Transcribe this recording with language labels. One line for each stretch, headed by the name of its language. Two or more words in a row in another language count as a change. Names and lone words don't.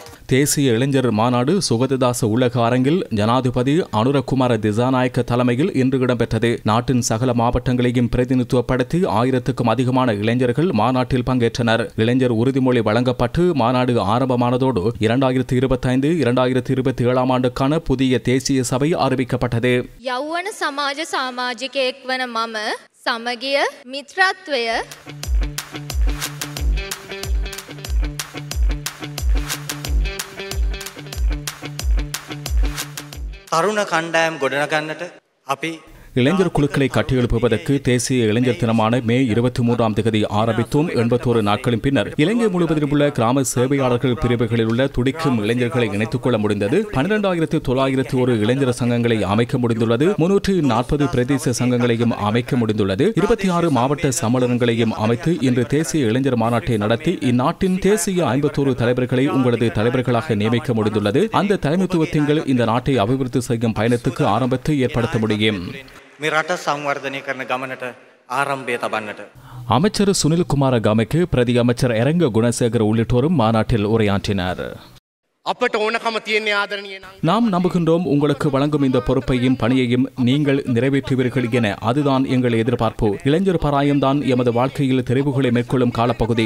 Tamil: தேசிய இளைஞர் மாநாடு சுகததாச உலக அரங்கில் ஜனாதிபதி அனுரகுமார திசாநாயக்க தலைமையில் இன்று இடம்பெற்றது. நாட்டின் சகல மாவட்டங்களையும் பிரதிநிதித்துவப்படுத்தி 1000க்கும் அதிகமான இளைஞர்கள் மாநாட்டில் பங்கேற்றனர். இளைஞர் உறுதிமொழி வழங்கப்பட்டு மாநாடு ஆரம்பமானதோடு 2025-2027 ஆண்டுக்கான புதிய தேசிய சபை அறிவிக்கப்பட்டது.
Sinhala: යෞවන සමාජ සමාජිකයෙක් වන මම සමගිය මිත්‍රත්වය තරුණ කණ්ඩායම් ගොඩනගන්නට අපි
Tamil: இளைஞர் குழுக்களை கட்டியெழுப்புவதற்கு தேசிய இளைஞர் தினமான மே 23ஆம் தேதி ஆரம்பித்தும் 81 நாட்களின் பின்னர் இலங்கை முழுவதிலும் உள்ள கிராம சேவையாளர்கள் பிரிவுகளில் உள்ள துடிக்கும் இளைஞர்களை இணைத்துக் கொள்ள முடிந்தது. 12901 இளைஞர் சங்கங்களை அமைக்க முடிந்துள்ளது. 340 பிரதேச சங்கங்களையும் அமைக்க முடிந்துள்ளது. 26 மாவட்ட சம்மேளனங்களையும் அமைத்து இன்று தேசிய இளைஞர் மாநாட்டை நடத்தி இந்நாட்டின் தேசிய 51 தலைவர்களை உங்களது தலைவர்களாக நியமிக்க முடிந்துள்ளது. அந்த தலைமைத்துவத்திங்கள் இந்த நாட்டை அபிவிருத்தி செய்யும் பயணத்துக்கு ஆரம்பத்தை ஏற்படுத்த முடியும்.
Sinhala: මෙරට සංවර්ධනය කරන ගමනට ආරම්භය තබන්නට
Tamil: அமைச்சர் சுனில்குமார கமைக்கு பிரதி அமைச்சர் எரங்க குணசேகர உள்ளிட்டோரும் மாநாட்டில் உரையாற்றினர். நாம் நம்புகின்றோம் உங்களுக்கு வழங்கும் இந்த பொறுப்பையும் பணியையும் நீங்கள் நிறைவேற்றுவீர்கள் என. அதுதான் எங்கள் எதிர்பார்ப்பு. இளைஞர் பராயம்தான் எமது வாழ்க்கையில் தெரிவுகளை மேற்கொள்ளும் காலப்பகுதி.